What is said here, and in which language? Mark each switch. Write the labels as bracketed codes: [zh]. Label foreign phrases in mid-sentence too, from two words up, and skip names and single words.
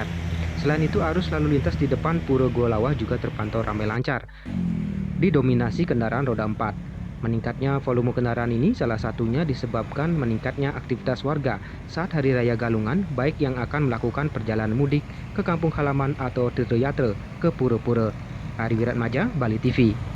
[id] Selain itu, arus lalu lintas di depan Pura Golawah juga terpantau ramai lancar, didominasi kendaraan roda 4. Meningkatnya volume kendaraan ini salah satunya disebabkan meningkatnya aktivitas warga saat Hari Raya Galungan, baik yang akan melakukan perjalanan mudik ke kampung halaman atau tirtoyatra ke pura-pura. Ari Wiratmaja, Bali TV.